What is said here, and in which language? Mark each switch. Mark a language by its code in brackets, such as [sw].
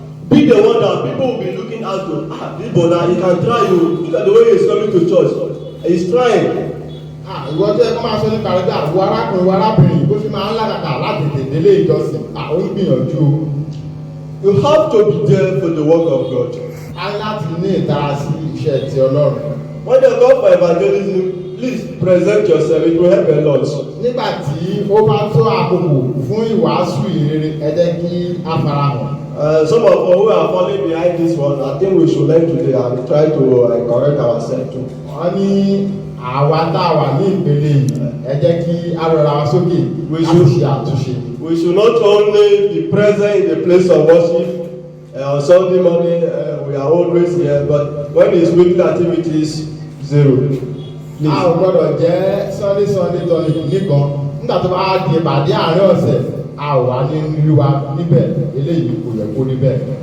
[en] Be the one that people will be looking at to, this brother, he can try you. Look at the way he is coming to church. He is trying. [yo] Ìwọ tó yẹ kó máa sọ nípa rẹ̀ bí àwọn arákùnrin wa arábìnrin bó ṣe máa ń làkàkà láti tètè lé ìjọsìn. Ó ń gbìyànjú. [en] You have to be there for the work of God. [yo] A láti ní ìtara sí iṣẹ́ ti Ọlọ́run. [en] When they come for evangelism, please present yourself. It will help a lot. [yo] Nígbà tí ó bá tó àkókò fún ìwàásù ìrere, ẹ jẹ́ kí a farahàn. [en] Some of us who are falling behind this one, I think we should learn today and try to correct ourselves too. [yo] Wọ́n ní àwa tá a wà ní ìpele yìí, ẹ jẹ́ kí a rọra wa sókè láti ṣe àtúnṣe. [en] We should not only be present in the place of worship on Sunday morning, we are always here, but when it's weekly activities, zero. [yo] A ò gbọ́dọ̀ jẹ́ Sunday tonic nìkan. Nígbà tó bá di ìpàdé àárín ọ̀sẹ̀, a ò wá ní ìlú wa níbẹ̀, eléyìí kò yẹ kó níbẹ̀.